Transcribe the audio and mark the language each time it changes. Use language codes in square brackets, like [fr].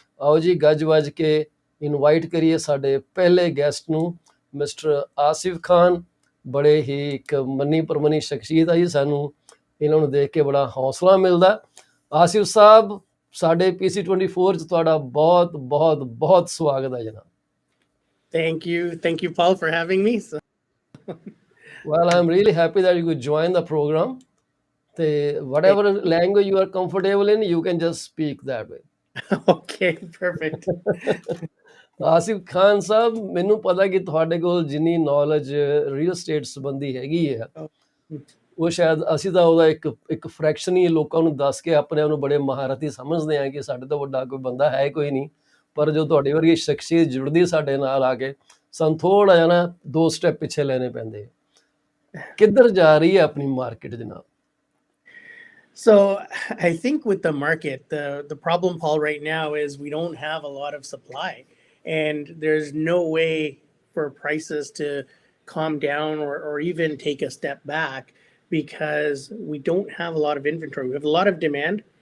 [pa] ਆਓ ਜੀ, ਗੱਜ ਵੱਜ ਕੇ ਇਨਵਾਈਟ ਕਰੀਏ ਸਾਡੇ ਪਹਿਲੇ ਗੈਸਟ ਨੂੰ, ਮਿਸਟਰ ਆਸਿਫ ਖਾਨ। ਬੜੇ ਹੀ ਇੱਕ ਮੰਨੀ ਪ੍ਰਮੰਨੀ ਸ਼ਖਸੀਅਤ ਆ ਜੀ, ਸਾਨੂੰ ਇਹਨਾਂ ਨੂੰ ਦੇਖ ਕੇ ਬੜਾ ਹੌਸਲਾ ਮਿਲਦਾ। ਆਸਿਫ ਸਾਹਿਬ, ਸਾਡੇ PC24 'ਚ ਤੁਹਾਡਾ ਬਹੁਤ ਬਹੁਤ ਬਹੁਤ ਸਵਾਗਤ ਹੈ ਜਨਾਬ। [en] Thank you, Paul, for having me. Well, I'm really happy that you could join the program. Whatever language you are comfortable in, you can just speak that way. Okay, perfect. [pa] Asif Khan Sahib, ਮੈਨੂੰ ਪਤਾ ਕਿ ਤੁਹਾਡੇ ਕੋਲ ਜਿੰਨੀ ਨੌਲੇਜ ਰੀਅਲ ਸਟੇਟ ਸੰਬੰਧੀ ਹੈਗੀ ਹੈ, ਉਹ ਸ਼ਾਇਦ ਅਸੀਂ ਤਾਂ ਉਹਦਾ ਇੱਕ ਫ੍ਰੈਕਸ਼ਨ ਹੀ ਲੋਕਾਂ ਨੂੰ ਦੱਸ ਕੇ ਆਪਣੇ ਆਪ ਨੂੰ ਬੜੇ ਮਹਾਰਤੀ ਸਮਝਦੇ ਹਾਂ ਕਿ ਸਾਡੇ ਤੋਂ ਵੱਡਾ ਕੋਈ ਬੰਦਾ ਹੈ ਕੋਈ ਨਹੀਂ। ਪਰ ਜੋ ਤੁਹਾਡੀ ਵਰਗੀ ਸ਼ਖਸੀਅਤ ਜੁੜਦੀ ਸਾਡੇ ਨਾਲ ਆ ਕੇ, ਸਾਨੂੰ ਥੋੜ੍ਹਾ ਜਿਹਾ ਨਾ 2 ਸਟੈਪ ਪਿੱਛੇ ਲੈਣੇ ਪੈਂਦੇ। ਕਿੱਧਰ ਜਾ ਰਹੀ ਹੈ ਆਪਣੀ ਮਾਰਕੀਟ ਜਨਾਬ? [en] So I think with the market, the problem, Paul, right now is we don't have a lot of supply, and there's no way for prices to calm down or even take a step back because we don't have a lot of inventory. We have a lot of demand.